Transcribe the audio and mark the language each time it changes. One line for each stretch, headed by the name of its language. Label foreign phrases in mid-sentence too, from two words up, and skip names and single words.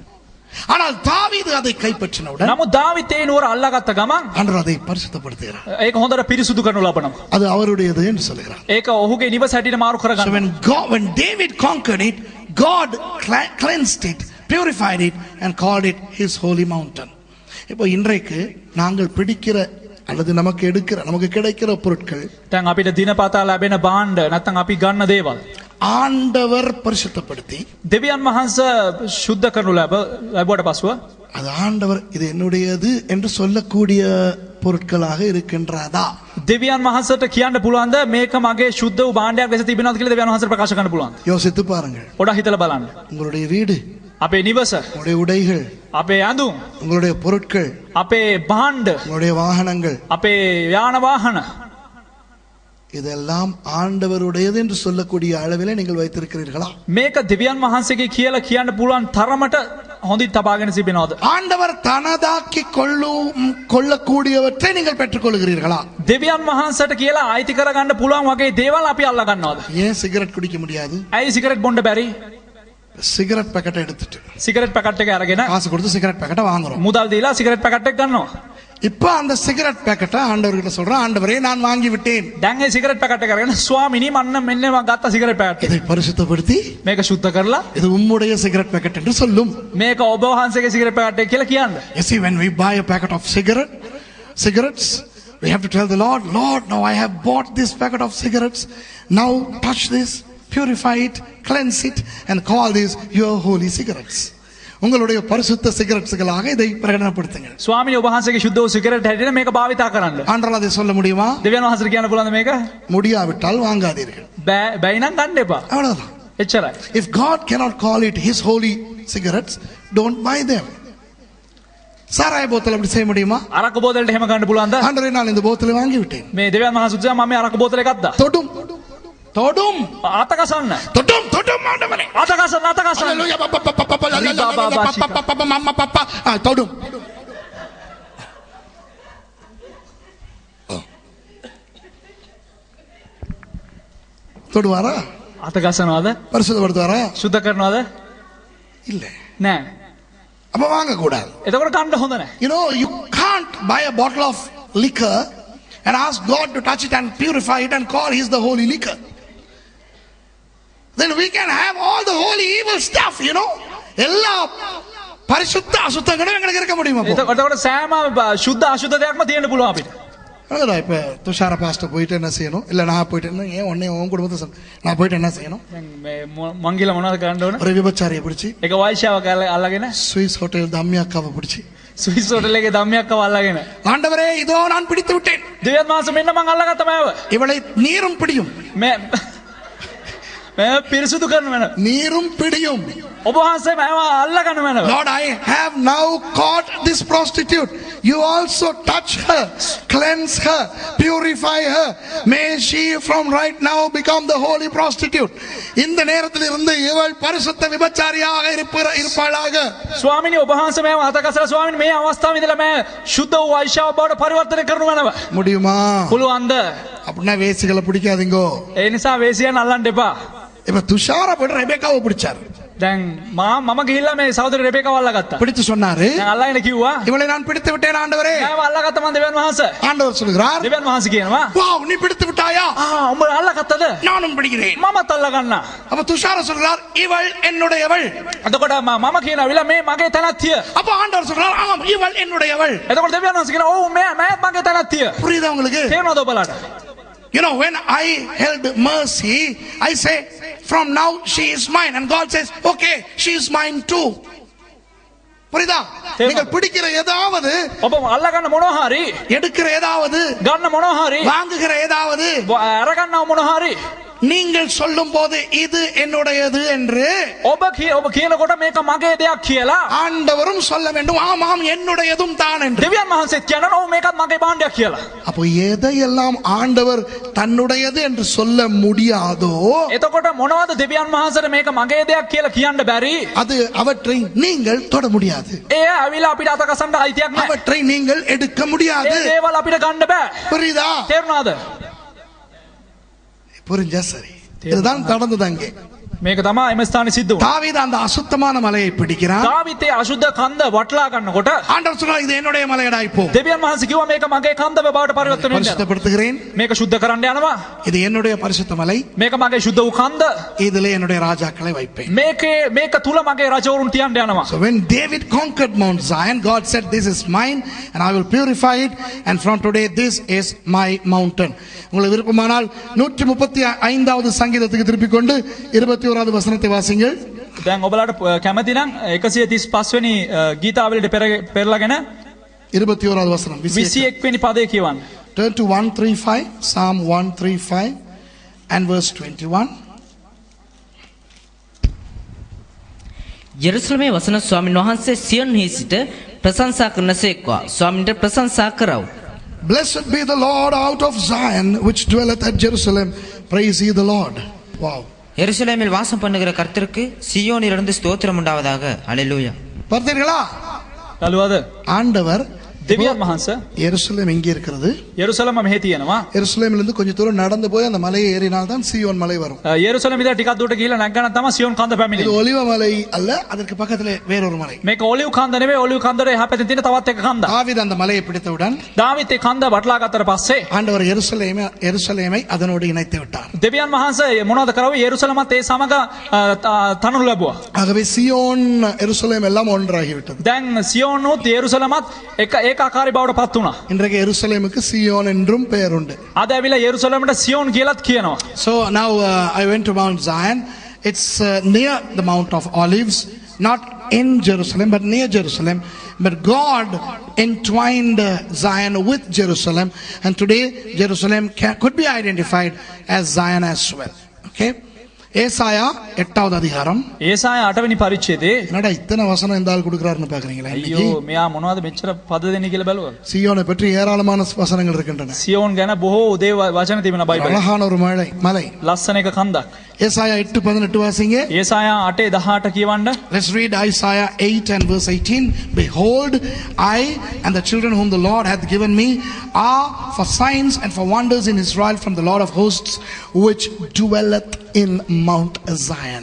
Tamil: ஆனால் தாவீது அதை கைப்பற்றினவுடன்,
Sinhala: නමුත් දාවිත් ඒ නුවර අල්ලාගත්ත ගමන්
Tamil: ஆண்டவர் அதை பரிசுத்தப்படுத்துகிறார்.
Sinhala: ඒක හොඳට පිරිසුදු කරනු ලබනවා.
Tamil: அது அவருடையது என்று சொல்கிறார்.
Sinhala: ඒක ඔහුගේ නිවස හැටියට මාරු
English: So
Sinhala: කරගන්නවා.
English: when David conquered it, God cleansed it, purified it, and called it his holy mountain.
Tamil: இப்போ இன்றைக்கு நாங்கள் பிடிக்கிற அல்லது நமக்கு கிடைக்கிற பொருட்கள்,
Sinhala: දැන් අපිට දිනපතා ලැබෙන භාණ්ඩ නැත්නම් අපි ගන්න දේවල්
Tamil: ஆண்டவர் பரிசுத்தப்படுத்தி
Sinhala: දෙවියන් වහන්සේ සුද්ධ කරනු ලැබුවට පසුව
Tamil: அது ஆண்டவர் இது என்னுடையது என்று சொல்லக்கூடிய பொருட்களாக இருக்கின்றதா?
Sinhala: දෙවියන් වහන්සේට කියන්න පුළුවන්ද මේක මගේ සුද්ධ වූ භාණ්ඩයක් ලෙස තිබෙනවද කියලා දෙවියන් වහන්සේට ප්‍රකාශ කරන්න පුළුවන්ද?
Tamil: யோசித்து பாருங்கள்.
Sinhala: පොඩ්ඩක් හිතලා බලන්න.
Tamil: உங்களுடைய வீடு,
Sinhala: අපේ නිවස,
Tamil: உங்களுடைய உடைகள்,
Sinhala: අපේ ඇඳුම්,
Tamil: உங்களுடைய பொருட்கள்,
Sinhala: අපේ භාණ්ඩ,
Tamil: உங்களுடைய வாகனங்கள்,
Sinhala: අපේ යාන වාහන,
Tamil: இதெல்லாம் ஆண்டவருடையது என்று சொல்லக்கூடிய அளவிலே நீங்கள் வைத்திருக்கிறீர்களா?
Sinhala: මේක දෙවියන් වහන්සේගේ කියලා කියන්න පුළුවන් තරමට හොඳින් තබාගෙන සිටිනවද?
Tamil: ஆண்டவர் தனதாக்கி கொள்ளக்கூடியவற்றை நீங்கள் பெற்றுக்கொள்கிறீர்களா?
Sinhala: දෙවියන් වහන්සේට කියලා අයිති කරගන්න පුළුවන් වගේ දේවල් අපි අල්ලා ගන්නවද?
Tamil: ஏன் சிகரெட் குடிக்க முடியாது?
Sinhala: ඇයි සිගරට් බොන්න බැරි?
Tamil: சிகரெட் පැකට් எடுத்துட்டு
Sinhala: සිගරට් පැකට් එක අරගෙන
Tamil: காசு கொடுத்து சிகரெட் පැකටை வாங்குறோம்.
Sinhala: මුදල් දීලා සිගරට් පැකට් එක ගන්නවා.
Tamil: இப்ப அந்த சிகரெட் පැකටை ஆண்டவர்கிட்ட சொல்றேன், ஆண்டவரே நான் வாங்கி விட்டேன்.
Sinhala: දැන් ඒ සිගරට් පැකට් එක අරගෙන ස්වාමිනී මන්න මෙන්න මම ගත්ත සිගරට් පැකට් එක.
Tamil: இதை பரிசுத்தப்படுத்தி
Sinhala: මේක සුද්ධ කරලා
Tamil: இது உம்முடைய சிகரெட் පැකට් என்று சொல்லும்.
Sinhala: මේක ඔබ වහන්සේගේ සිගරට් පැකට් එක කියලා කියන්න.
English: You see, when we buy a packet of cigarettes, we have to tell the Lord, now I have bought this packet of cigarettes. Now touch this, purify it, cleanse it, and call these your holy cigarettes.
Tamil: உங்களுடைய பரிசுத்த சிகரெட்ஸ்களாக இதை பிரகடனப்படுத்துங்கள்.
Sinhala: ස්වාමිනේ ඔබ වහන්සේගේ සුද්ධ වූ සිගරට් හැටියට මේක භාවිතා කරන්න.
Tamil: ஆண்டவரால் அதை சொல்ல முடியுமா?
Sinhala: දෙවියන් වහන්සේට කියන්න පුළුවන්ද මේක?
Tamil: முடியாவிட்டால் வாங்காதீர்கள்.
Sinhala: බැයි නම් ගන්න එපා.
Tamil: அவ்வளவுதான்.
Sinhala: එච්චරයි.
English: If God cannot call it his holy cigarettes, don't buy them.
Tamil: சாராய போத்தல் அப்படி செய்ய முடியுமா?
Sinhala: අරක්කු බෝතලෙට එහෙම ගන්න පුළුවන්ද?
Tamil: ஆண்டவரே நான் இந்த போத்தலை வாங்கி விட்டேன்.
Sinhala: මේ දෙවියන් වහන්සේ උදෙසා මම මේ අරක්කු බෝතලේ ගත්තා.
Tamil: தொடும்
Sinhala: අතකසන්න.
Tamil: தொடும் ஆண்டவரே.
Sinhala: අතකසන්න.
Tamil: Hallelujah. தொடும். தொடுவாரா?
Sinhala: අතකසනවද?
Tamil: பரிசுத்தப்படுத்துவாரா?
Sinhala: සුද්ධ කරනවද?
Tamil: இல்ல.
Sinhala: නෑ.
Tamil: அப்ப வாங்க கூடாது.
Sinhala: එතකොට කන්න හොඳ නෑ.
English: You know, you can't buy a bottle of liquor and ask God to touch it and purify it and call his the holy liquor. Then we can have all the holy evil stuff, you know.
Tamil: எல்லா பரிசுத்த அசுத்தங்களும் எங்களுக்கு இருக்க முடியுமா?
Sinhala: එතකොට සෑම සුද්ධ අසුද්ධ දෙයක්ම තියෙන්න පුළුවන් අපිට.
Tamil: அதான் இப்போ துஷார பாஸ்டர் போயிட்டு என்ன செய்யணும், இல்லை நான் போயிட்டு என்ன ஏன் உடனே உன் குடும்பத்தை நான் போயிட்டு என்ன செய்யணும்?
Sinhala: මංගිල මොනවද කරන්න ඕන?
Tamil: ஒரு விபச்சாரியை பிடிச்சி,
Sinhala: එක වයිෂාවක් අල්ලගෙන
Tamil: சுவிஸ் ஹோட்டல் தம்மி அக்காவை பிடிச்சி,
Sinhala: ස්විස් හෝටල් එකේ දම්මියක්ව අල්ලගෙන
Tamil: ஆண்டவரே இதோ நான் பிடித்து விட்டேன்,
Sinhala: දෙවියන් වහන්සේ මෙන්න මං අල්ලගත්ත මෑව.
Tamil: இவளை நீரும் பிடியும்,
Sinhala: මෑ පිරිසුදු කරන මෑව.
Tamil: நீரும் பிடியும்.
Sinhala: ඔබ වහන්සේ මෑව අල්ලගන්න මෑව.
English: Lord, I have now caught this prostitute. You also touch her, cleanse her, purify her. May she from right now become the holy prostitute.
Tamil: இந்த நேரத்தில் இருந்து இவள் பரிசுத்த விபச்சாரியாக இருப்பாளாக.
Sinhala: ස්වාමිනී ඔබ වහන්සේ මෑව අතකසලා ස්වාමිනී මේ අවස්ථාවේ ඉඳලා මෑ සුද්ධ වූ වෛශ්‍යාව බවට පරිවර්තනය කරනු මෑව.
Tamil: முடியுமா?
Sinhala: පුළුවන්ද?
Tamil: அப்படின்னா வேசிகளை பிடிக்காதீங்கோ.
Sinhala: ඒ නිසා වේසියන් අල්ලන්න එපා.
Tamil: இப்ப துஷாரா போட்டு ரெபேக்காவை பிடிச்சார்.
Sinhala: දැන් මම ගිහිල්ලා මේ සහෝදරි රෙබේකාව අල්ලගත්තා.
Tamil: பிடித்து சொன்னாரு,
Sinhala: දැන් අල්ලගෙන කිව්වා
Tamil: இவளை நான் பிடித்து விட்டேன் ஆண்டவரே.
Sinhala: මම අල්ලගත්ත මම දෙවියන් වහන්සේ.
Tamil: ஆண்டவர் சொல்கிறார்,
Sinhala: දෙවියන් වහන්සේ කියනවා
Tamil: வாவ் நீ பிடித்து விட்டாயா?
Sinhala: උඹ අල්ලගත්තද?
Tamil: நானும் பிடிக்கிறேன்.
Sinhala: මමත් අල්ලගන්නා.
Tamil: அப்ப துஷாரா சொல்கிறார், இவள் என்னுடையவள்.
Sinhala: එතකොට මම කියනවා මේ මගේ තනත්තිය.
Tamil: அப்ப ஆண்டவர் சொல்றார், ஆம் இவள் என்னுடையவள்.
Sinhala: එතකොට දෙවියන් වහන්සේ කියනවා ඔව් මෑත් මගේ තනත්තිය.
Tamil: புரியுதா உங்களுக்கு?
Sinhala: තේරෙනවද ඔබලාට?
English: You know, when I held mercy, I say, from now she is mine. And God says, okay, she is mine too.
Tamil: புரியுதா? நீங்கள் பிடிக்கிற ஏதாவது,
Sinhala: ඔබ අල්ලගන්න මොනවා හරි,
Tamil: எடுக்கிற ஏதாவது,
Sinhala: ගන්න මොනවා හරි,
Tamil: வாங்குகிற ஏதாவது,
Sinhala: අරගන්නව මොනවා හරි,
Tamil: நீங்கள் சொல்லும் போது இது என்னுடையது என்று
Sinhala: ඔබ කියනකොට මේක මගේ දෙයක් කියලා
Tamil: ஆண்டவரும் சொல்ல வேண்டும், ஆமாம் என்னுடையதும் தான் என்று.
Sinhala: දෙවියන් වහන්සේත් කියනවා ඔව් මේකත් මගේ භාණ්ඩයක් කියලා.
Tamil: அப்போ எதையெல்லாம் ஆண்டவர் தன்னுடையது என்று சொல்ல முடியாதோ,
Sinhala: එතකොට මොනවද දෙවියන් වහන්සේට මේක මගේ දෙයක් කියලා කියන්න බැරි?
Tamil: அது அவற்றை நீங்கள் தொட முடியாது,
Sinhala: ඒ ඇවිල්ලා අපිට අතකසන්න අයිතියක් නැහැ.
Tamil: அவற்றை நீங்கள் எடுக்க முடியாது.
Sinhala: ඒ දේවල් අපිට ගන්න බෑ.
Tamil: புரியுதா?
Sinhala: තේරුණාද?
Tamil: புரிஞ்சா சரி. இதுதான் நடந்தது அங்கே.
Sinhala: මේක තමයි එම ස්ථානයේ සිද්ධ වුණා.
Tamil: தாவீது அந்த அசுத்தமான மலையை பிடிக்கிறான்.
Sinhala: දාවිතේ අශුද්ධ කන්ද වටලා ගන්නකොට
Tamil: ஆண்டவர் சொன்னார், இது என்னுடைய மலையடா இப்போ.
Sinhala: දෙවියන් වහන්සේ කිව්වා මේක මගේ කන්ද බවට පරිවර්තන වෙන්න.
Tamil: பரிசுத்தப்படுத்துகிறேன்.
Sinhala: මේක සුද්ධ කරන්න යනවා.
Tamil: இது என்னுடைய பரிசுத்த மலை.
Sinhala: මේක මගේ සුද්ධ වූ කන්ද.
Tamil: இதிலே என்னுடைய ராஜாக்களை வைப்பேன்.
Sinhala: මේක තුල මගේ රජවරුන් තියන්න යනවා.
English: So when David conquered Mount Zion, God said, this is mine and I will purify it, and from today this is my mountain.
Tamil: உங்களுக்கு விருப்பமானால் 135வது சங்கீதத்துக்கு திருப்பிக் கொண்டு 21வது வசனத்தை வாசிங்கள்.
Sinhala: දැන් ඔබලාට කැමති නම් 135 වෙනි ගීතාවලියට පෙරලාගෙන
Tamil: 21வது வசனம்
Sinhala: 21 වෙනි පදේ කියවන්න.
English: Turn to 135, Psalm 135 and verse 21.
Sinhala: යෙරුසලමේ වසන ස්වාමීන් වහන්සේ සියොන්හි සිට ප්‍රශංසා කරනසේක්වා. ස්වාමීන්ට ප්‍රශංසා කරව.
English: Blessed be the Lord out of Zion, which dwelleth at Jerusalem. Praise ye the Lord. Wow.
Tamil: எருசலேமில் வாசம் பண்ணுகிற கர்த்தருக்கு சீயோனிலிருந்து ஸ்தோத்திரம் உண்டாவதாக. அல்லேலூயா. பார்த்தீர்களா?
Sinhala: බලුවද?
Tamil: ஆண்டவர்
Sinhala: දෙවියන් වහන්සේ
Tamil: எருசலேம் எங்கே இருக்கிறது?
Sinhala: යෙරුසලම මෙහි තියෙනවා.
Tamil: எருசலேமிலிருந்து கொஞ்ச தூரம் நடந்து போய் அந்த மலையை ஏறினால் தான் சீயோன் மலை வரும்.
Sinhala: යෙරුසලම ඉඳලා ටිකක් දුරට ගිහිල්ලා නැග්ගම තමයි සියොන් කන්ද
Tamil: இது
Sinhala: පැමිණෙන්නේ.
Tamil: ஒலிவ மலை அல்ல, அதற்கு பக்கத்திலே வேறொரு மலை.
Sinhala: මේක ඔලිව් කන්ද නෙවෙයි, ඔලිව් කන්දේ එහා පැත්තේ තියෙන තවත් එක කන්දක්.
Tamil: தாவீது அந்த மலையை பிடித்தவுடன்
Sinhala: දාවිත් ඒ කන්ද වටලා ගත්තට පස්සේ
Tamil: ஆண்டவர் எருசலேமை அதனோடு இணைத்து விட்டார்.
Sinhala: දෙවියන් වහන්සේ මොනවද කරවේ? යෙරුසලමත් ඒ සමග තනු ලැබුවා.
Tamil: ஆகவே சியோன் எருசலேம் எல்லாம் ஒன்றாகி விட்டது.
Sinhala: දැන් සියොනුත් යෙරුසලමත් එක ඒකාකාරී බවට පත් වුණා.
Tamil: இன்றைக்கு எருசலேமுக்கு சியோன் என்றும் பெயர் உண்டு.
Sinhala: අද ඇවිල්ලා යෙරුසලමට සියොන් කියලාත් කියනවා.
English: So now I went to Mount Zion. It's near the Mount of Olives, not in Jerusalem but near Jerusalem. But God entwined Zion with Jerusalem, and today Jerusalem could be identified as Zion as well.
Tamil: Okay? ஏசாயா 8வது அதிகாரம்.
Sinhala: ඒසාය 8 වෙනි පරිච්ඡේදයේ
Tamil: என்னடா இத்தனை வசனம் இந்த ஆள் கொடுக்கறாருன்னு பாக்குறீங்களா?
Sinhala: අයියෝ මෙයා මොනවද මෙච්චර පද දෙන්නේ කියලා බැලුවා.
Tamil: சீயோனை பற்றி ஏராளமான வசனங்கள் இருக்கின்றன.
Sinhala: සියොන් ගැන බොහෝ උදේ වචන තිබෙනවා බයිබලයේ.
Tamil: அழகான ஒரு மலை.
Sinhala: ලස්සන එක කන්දක්.
Tamil: ஏசாயா 8:18 வாசிங்க.
Sinhala: ඒසාය 8:18 කියවන්න.
English: Let's read Isaiah 8 and verse 18. Behold, I and the children whom the Lord hath given me are for signs and for wonders in Israel from the Lord of hosts, which dwelleth in Mount Zion.